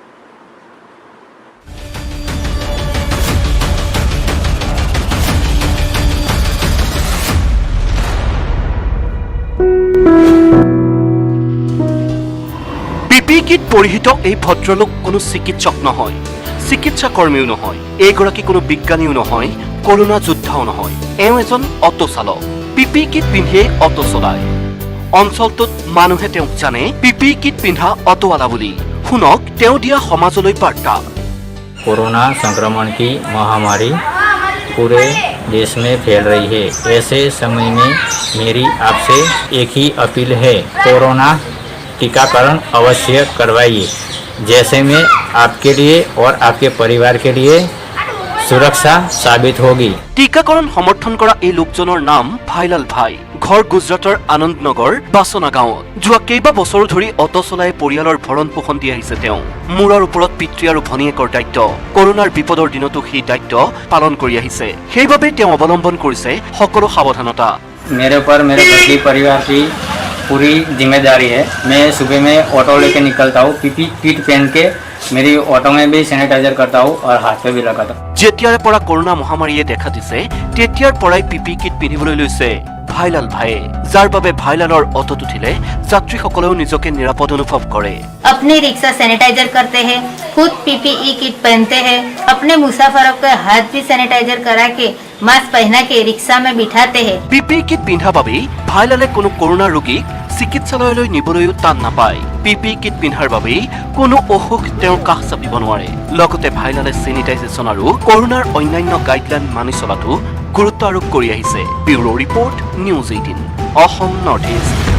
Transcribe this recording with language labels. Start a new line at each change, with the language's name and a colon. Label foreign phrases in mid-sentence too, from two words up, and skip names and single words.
Assamese: পিপি কিট পৰিহিত এই ভদ্ৰলোক কোনো চিকিৎসক নহয় চিকিৎসা কৰ্মীও নহয় এইগৰাকী কোনো বিজ্ঞানীও নহয় কৰোনা যোদ্ধাও নহয় এওঁ এজন অটো চালক পিপি কিট পিন্ধিয়ে অটো চলায় অঞ্চলটোত মানুহে তেওঁক জানে পিপি কিট পিন্ধা অটোৱালা বুলি শুনক তেওঁ দিয়া সমাজলৈ বাৰ্তা
Hindi: कोरोना संक्रमण की महामारी पूरे देश में फैल रही है ऐसे समय में मेरी आपसे एक ही अपील है कोरोना टीकाकरण अवश्य करवाइए जैसे में आपके लिए और आपके परिवार के लिए सुरक्षा साबित होगी टीकाकरण समर्थन
Assamese: কৰা এই লোকজনৰ নাম ভাইলাল ভাই ঘৰ গুজৰাটৰ আনন্দনগৰ বাছনা গাঁৱত যোৱা কেইবা বছৰ ধৰি অটো চলাই পৰিয়ালৰ ভৰণ পোষণ দি আহিছে তেওঁ মূৰৰ ওপৰত পিতৃ আৰু ভনীয়েকৰ দায়িত্ব কৰোনাৰ বিপদৰ দিনতো সেই দায়িত্ব পালন কৰি আহিছে সেইবাবে তেওঁ অৱলম্বন কৰিছে সকলো সাৱধানতা
Hindi: मेरे ऊपर मेरे घर के परिवार की पूरी जिम्मेदारी है मैं सुबह में ऑटो लेके निकलता हूँ पीपी किट पहन के मेरी ऑटो में भी सैनिटाइजर करता हूँ और हाथ पे भी लगाता हूँ
Assamese: যেতিয়াৰে পৰা কৰোনা মহামাৰীয়ে দেখা দিছে তেতিয়াৰ পৰাই পিপি কিট পিন্ধিবলৈ লৈছে ভাইলাল ভাইয়ে যাৰ বাবে ভাইলালৰ অটোত উঠিলে যাত্ৰীসকলেও নিজকে নিৰাপদ অনুভৱ কৰে
Hindi: अपनी रिक्शा सैनिटाइजर करते हैं खुद पीपीई किट पहनते हैं अपने मुसाफरों के हाथ भी सैनिटाइजर करा के मास्क पहना के रिक्शा में बिठाते हैं
Assamese: পিপি কিট পিন্ধা বাবেই ভাইলালে কোনো কৰোনা ৰোগীক চিকিৎসালয়লৈ নিবলৈও টান নাপায় পিপি কিট পিন্ধাৰ বাবেই কোনো অসুখ তেওঁৰ কাষ চাপিব নোৱাৰে লগতে ভাইলালে চেনিটাইজেশ্যন আৰু কৰোনাৰ অন্যান্য গাইডলাইন মানি চলাটো গুৰুত্ব আৰোপ কৰি আহিছে
English: bureau report
Assamese: নিউজ 18 অসম নৰ্থ ইষ্ট